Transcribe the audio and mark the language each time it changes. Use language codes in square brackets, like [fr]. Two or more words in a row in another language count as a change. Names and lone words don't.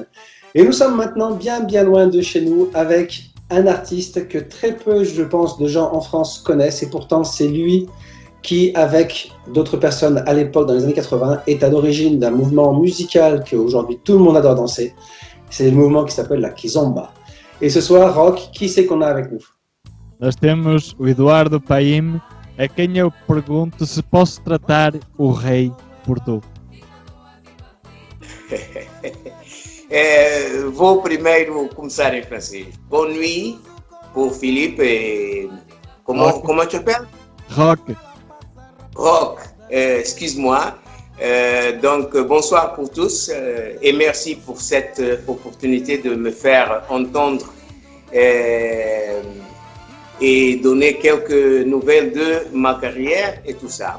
[fr] Et nous sommes maintenant bien loin de chez nous avec un artiste que très peu, je pense, de gens en France connaissent. Et pourtant, c'est lui qui, avec d'autres personnes à l'époque, dans les années 80, est à l'origine d'un mouvement musical qu'aujourd'hui tout le monde adore danser. C'est le mouvement qui s'appelle la Kizomba. Et ce soir, Rock, qui c'est qu'on a avec nous? [pt] Nós temos o Eduardo Paim, a quem eu pergunto se posso tratar o rei por tu. Vou primeiro começar em francês. [fr] Bonne nuit pour Philippe et comment tu appelles? Rock. Rock, excuse-moi. Donc bonsoir pour tous et merci pour cette opportunité de me faire entendre et donner quelques nouvelles de ma carrière et tout ça.